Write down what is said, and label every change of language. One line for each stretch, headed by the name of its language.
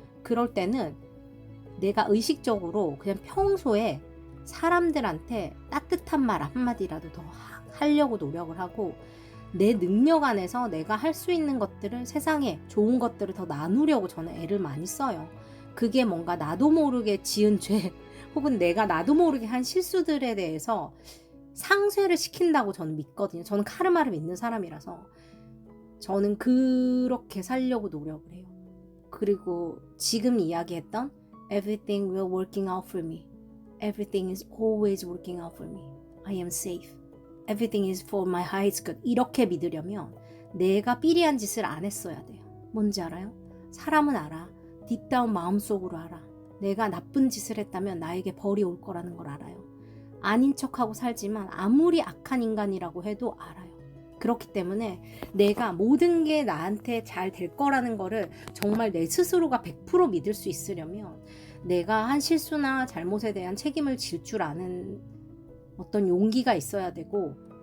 Korean: 그럴 때는 내가 의식적으로 그냥 평소에 사람들한테 따뜻한 말 한마디라도 더 하려고 노력을 하고 내 능력 안에서 내가 할 수 있는 것들을, 세상에 좋은 것들을 더 나누려고 저는 애를 많이 써요. 그게 뭔가 나도 모르게 지은 죄 혹은 내가 나도 모르게 한 실수들에 대해서 상쇄를 시킨다고 저는 믿거든요. 저는 카르마를 믿는 사람이라서 저는 그렇게 살려고 노력을 해요. 그리고 지금 이야기했던
English: Everything will working out for me. Everything is always working out for me. I am safe. Everything is for my highest good.
Korean: 이렇게 믿으려면 내가 삐리한 짓을 안 했어야 돼요. 뭔지 알아요? 사람은 알아. 딥다운 마음속으로 알아. 내가 나쁜 짓을 했다면 나에게 벌이 올 거라는 걸 알아요. 아닌 척하고 살지만 아무리 악한 인간이라고 해도 알아요. 그렇기 때문에 내가 모든 게 나한테 잘 될 거라는 거를 정말 내 스스로가 100% 믿을 수 있으려면 내가 한 실수나 잘못에 대한 책임을 질 줄 아는 어떤 용기가 있어야 되고,